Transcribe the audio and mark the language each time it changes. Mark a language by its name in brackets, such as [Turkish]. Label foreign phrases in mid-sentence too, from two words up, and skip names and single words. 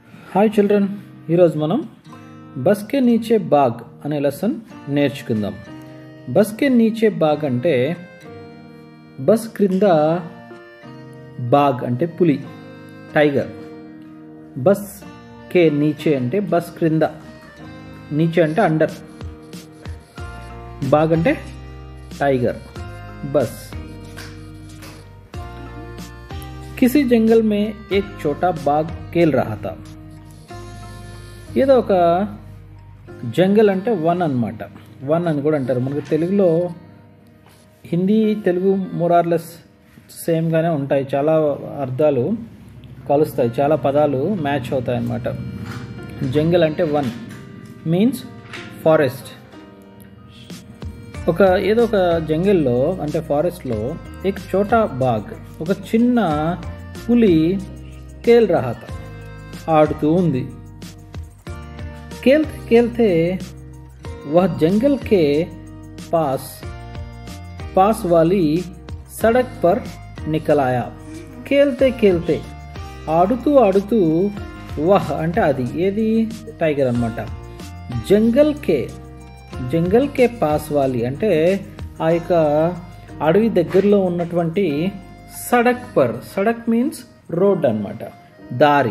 [English] Hi children, [Telugu] ఈరోజు మనం [Hindi] बस के नीचे बाघ [Telugu] అనే లెసన్ నేర్చుకుందాం. [Hindi] बस के नीचे बाघ [Telugu] అంటే బస్ క్రింద బాగ్ అంటే పులి, టైగర్. [Hindi] बस के नीचे [Telugu] అంటే బస్ క్రింద, నీచే అంటే అండర్, బాగ్ అంటే टाइगर. [Hindi] बस किसी जंगल में एक छोटा बाघ खेल रहा था. [Telugu] ఏదో ఒక జంగల్ అంటే వన్ అన్నమాట. వన్ అని కూడా అంటారు. మనకు తెలుగులో హిందీ తెలుగు [English] more or less [Telugu] సేమ్గానే ఉంటాయి. చాలా అర్థాలు కలుస్తాయి, చాలా పదాలు మ్యాచ్ అవుతాయి అన్నమాట. జంగల్ అంటే వన్ [English] means forest. [Telugu] ఏదో ఒక జంగల్లో అంటే ఫారెస్ట్లో [Hindi] एक छोटा बाघ [Telugu] ఒక చిన్న పులి [Hindi] खेल रहा था [Telugu] ఆడుతూ ఉంది. [Hindi] खेलते खेलते वह जंगल के पास वाली सड़क पर निकल आया. खेलते खेलते [Telugu] ఆడుతూ ఆడుతూ वह అంటే అది ఏది టైగర్ అన్నమాట. [Hindi] जंगल के पास वाली [Telugu] అంటే ఆ యొక్క అడవి దగ్గరలో ఉన్నటువంటి సడక్ [English] means road [Telugu] అన్నమాట, దారి.